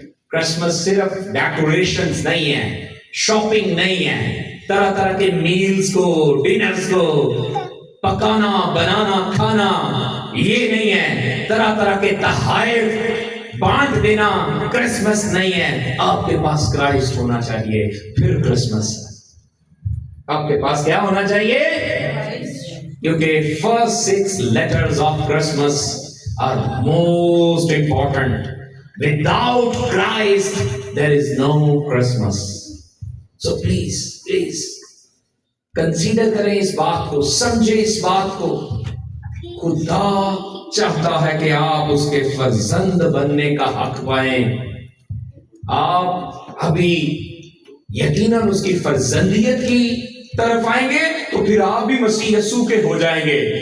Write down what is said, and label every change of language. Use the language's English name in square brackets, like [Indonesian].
[Urdu] Christmas صرف ڈیکوریشنز نہیں ہے، شاپنگ نہیں ہے، طرح طرح کے میلز کو، ڈنرز کو پکانا، بنانا، کھانا یہ نہیں ہے، طرح طرح کے تحائف بانٹ دینا کرسمس نہیں ہے. آپ کے پاس کرائسٹ ہونا چاہیے، پھر کرسمس. آپ کے پاس کیا ہونا چاہیے؟ کیونکہ [English] First 6 letters of Christmas are most important. Without Christ, there is no Christmas. So please, consider [Urdu] کریں اس بات کو، سمجھیں اس بات کو. خدا چاہتا ہے کہ آپ اس کے فرزند بننے کا حق پائیں. آپ ابھی یقیناً اس کی فرزندیت کی طرف آئیں گے تو پھر آپ بھی مسیح یسوع کے ہو جائیں گے.